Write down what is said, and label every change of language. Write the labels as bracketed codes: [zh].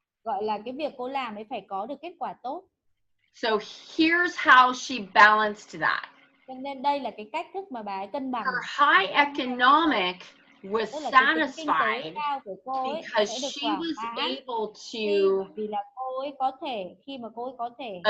[vi] Gọi là cái việc cô làm ấy phải có được kết quả tốt. [en] So here's how she balanced that. [vi] Cho nên đây là cái cách thức mà bà ấy cân bằng. [en] Her high economic was satisfied because she was able to [vi] vì là cô ấy có thể khi mà cô ấy có thể